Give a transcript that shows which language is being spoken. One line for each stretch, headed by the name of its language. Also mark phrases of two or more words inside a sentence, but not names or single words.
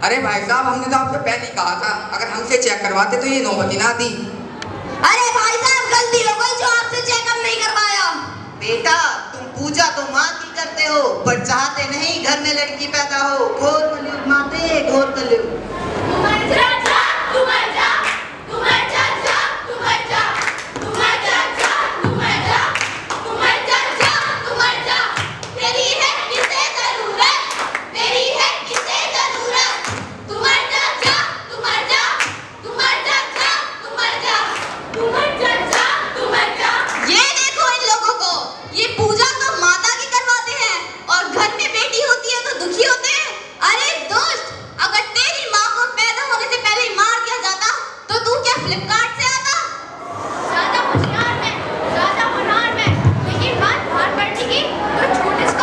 Hindi: भाई साहब, हमने तो आपसे पहले ही कहा था, अगर हमसे चेक करवाते तो ये नौबत ही ना आती। अरे भाई साहब, गलती हो गई जो आपसे चेकअप नहीं करवाया। बेटा तुम पूजा तो माँ की करते हो, पर चाहते नहीं घर में लड़की पैदा हो। घोर कलयुग माते, घोर कलयुग। तू मर जा, तू मर जा, तू मर जा, तू मर जा, तू मर जा, तू मर जा, तू मर जा, तू मर जा। तेरी है किसे जरूरत, तेरी है किसे जरूरत। तू मर जा, तू मर जा, तू मर जा, तू मर जा, तू मर जा, तू मर जा। ये देखो इन लोगों को, ये पूजा तो माता की करवाते हैं और घर में बेटी होती है तो दुखी होते हैं। अरे दोस्त, अगर तेरी माँ को पैदा होने से पहले ही मार दिया जाता तो तू क्या फ्लिपकार्ट से आता? ज्यादा होशियार है, ज्यादा होनहार है, लेकिन बात बाहर पड़ने की तो छूट इसको।